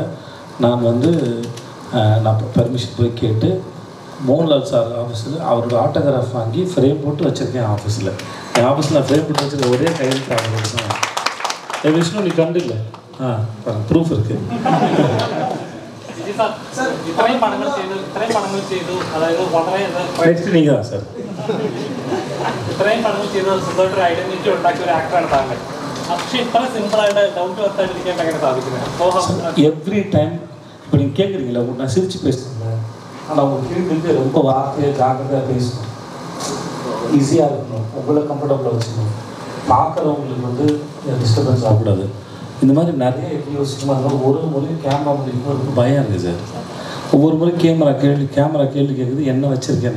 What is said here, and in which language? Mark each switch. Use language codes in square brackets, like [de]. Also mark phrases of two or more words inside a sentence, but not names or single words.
[ta] நான் வந்து நான் பெர்மிஷன் போய் கேட்டு மோகன்லால் சார் ஆஃபீஸில் அவரோட ஆட்டோகிராஃப் வாங்கி ஃப்ரேம் போட்டு வச்சுருக்கேன் ஆஃபீஸில். என் ஆஃபீஸில் நான் ஃப்ரேம் போட்டு வச்சுருக்க ஒரே கையெழுத்து அவரோட தான். என் விஷ்ணு நீ கண்டு இல்லை? ப்ரூஃப் இருக்குது. நெக்ஸ்ட் நீங்கள் தான் சார். [ml] ഇത്രയും പടങ്ങൾ ചെയ്ത് സ്വന്തമായിട്ട് ഒരു ഐഡന്റിറ്റി ഉണ്ടാക്കിയ ഒരു ആക്ടറാണ് താങ്കൾ. പക്ഷേ ഇത്ര സിമ്പിളായിട്ട് [en] down to earth [ml] ആയിട്ടിരിക്കാൻ എങ്ങനെ സാധിക്കുന്നത്? [en] every time [ta] இப்போ நீங்கள் கேட்குறீங்களா, நான் சிரித்து பேசுகிறேன். ஆனால் உங்களுக்கு ஃபீல்டு ரொம்ப வார்த்தையாக ஜாக்கிரதையாக பேசணும், ஈஸியாக இருக்கணும், உங்களை கம்ஃபர்டபுளாக வச்சுக்கணும், பார்க்குறவங்களுக்கு வந்து டிஸ்டர்பன்ஸ் ஆகக்கூடாது. இந்த மாதிரி நிறைய எப்படி யோசிக்கணும். ஒரு முறையும் கேமரா முடிக்கும் பயம் இருக்குது சார். ஒவ்வொரு முறையும் கேமரா கேள்வி கேட்குது என்ன வச்சுருக்கேன்னு.